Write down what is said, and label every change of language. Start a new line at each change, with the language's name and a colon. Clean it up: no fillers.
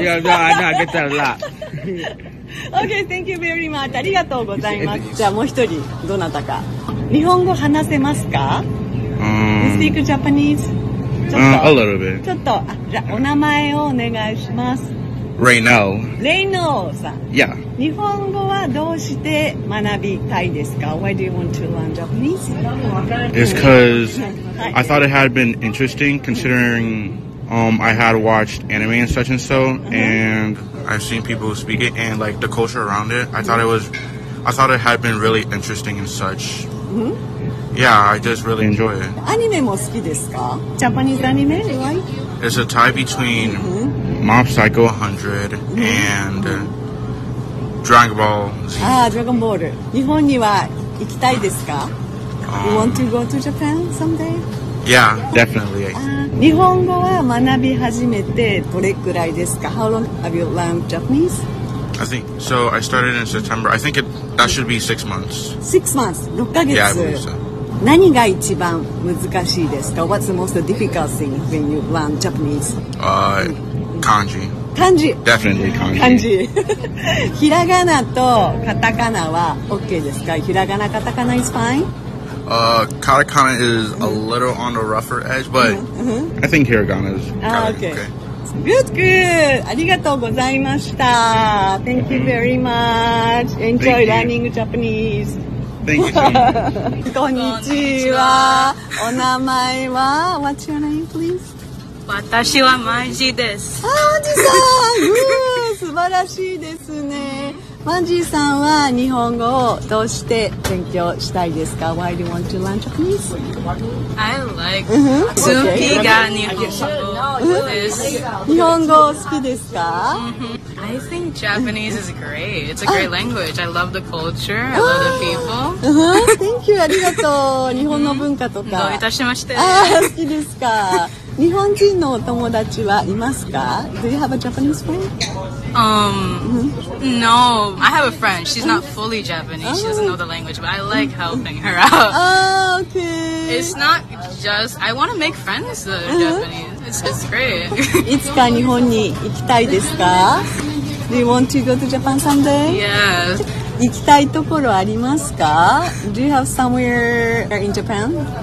English: Yeah, no, I know, I get that a lot. Okay, thank you very much.
Japanese: ありがとうございます。じゃあもう一人、どなたか。日本語話せますか？
English: You speak Japanese?
Japanese: ちょっと。
English: A little bit.
Japanese: ちょっと、じゃあお名前をお願いします。
English: Reino.
Japanese: Reino さん。
English: Yeah.
Japanese: 日本語はどうして学びたいですか？
English: Why do you want to learn Japanese? It's because I thought it had been interesting considering I had watched anime and such and so, and I've seen people speak it and like the culture around it. I thought it had been really interesting and such. Yeah, I just really enjoy it.
Japanese: アニメも好きですか？
English: Japanese アニメ、right? It's a tie between Mob Psycho 100 and Dragon Ball Z.
Japanese: ああ、ドラゴンボール。日本には行きたいですか？
English: You want to go to Japan someday? Yeah, definitely.
Japanese: 日本語は学び始めてどれくらいですか？
English: How long have you learned Japanese? I think, so I started in September. I think that should be 6 months. 6 months? 6ヶ月。 Yeah, I believe so.
Japanese: 何が一番難しいですか？
English: What's the most difficult thing when you learn Japanese? Kanji.
Japanese: 漢字。
English: Definitely kanji.
Japanese: 漢字。ひらがなとカタカナは OK ですか？
English: ひらがな、カタカナ is fine? Katakana is a little on the rougher edge, but I think hiragana is okay. Good, good.
Japanese: ありがとうございました。
English: Thank you very much. Enjoy learning Japanese. Thank you so much.
Japanese: こんにちは。お名前は？
English: What's your name, please?
Japanese: 私はマンジです。あ、マンジさん。グー。素晴らしいですね。マンジーさんは日本語をどうして勉強したいですか？
English: Why do you want to learn Japanese? I like Tsuki
Japanese: が日本語日本語好きですか？
English: I think Japanese is great. It's a great language. I love the culture. I love the people. Thank you.
Japanese: ありがとう。日本の文化とか。どういたしまして。好きですか。日本人のお友達はいますか？
English: Do you have a Japanese friend? No. I have a friend. She's not fully Japanese. She doesn't know the language, but I like helping her out. Oh, okay. It's not just... I want to make friends with Japanese. It's great.
Japanese: いつか日本に行きたいですか?
English: Do you want to go to Japan someday? Yes.
Japanese: 行きたいところありますか?
English: Do you have somewhere in Japan?